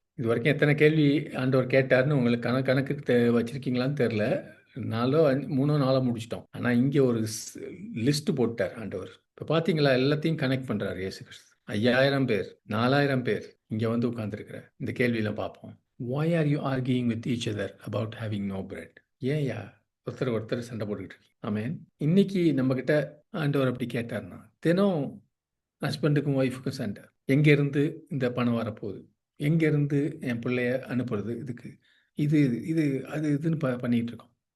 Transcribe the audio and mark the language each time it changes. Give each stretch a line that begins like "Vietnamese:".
Tamil: இது வரைக்கும் எத்தனை கேள்வி ஆண்டவர் கேட்டார்னு உங்களுக்கு கணக்கு வச்சிருக்கீங்களான்னு தெரியல. 3-4 முடிச்சிட்டோம். ஆனால் இங்கே ஒரு லிஸ்ட் போட்டார் ஆண்டவர். இப்போ பார்த்தீங்களா, எல்லாத்தையும் கனெக்ட் பண்ணுறாரு இயேசு கிறிஸ்து. 5000 பேர், 4000 பேர் இங்கே வந்து உட்காந்துருக்கிற இந்த கேள்வியெல்லாம் பார்ப்போம்.
English: Why are you arguing with each other about having no bread?
Tamil: ஏயா ஒருத்தர் சண்டை போட்டுக்கிட்டு இருக்கீங்க? ஆமேன். இன்னைக்கு நம்மக்கிட்ட ஆண்டவர் அப்படி கேட்டார்னா, தினம் ஹஸ்பண்டுக்கும் ஒய்ஃபுக்கும் சண்டை. எங்கேருந்து இந்த பணம் வரப்போகுது, எங்கேருந்து என் பிள்ளைய அனுப்புறது, இதுக்கு இது இதுன்னு பண்ணிக்கிட்டு இருக்கோம்.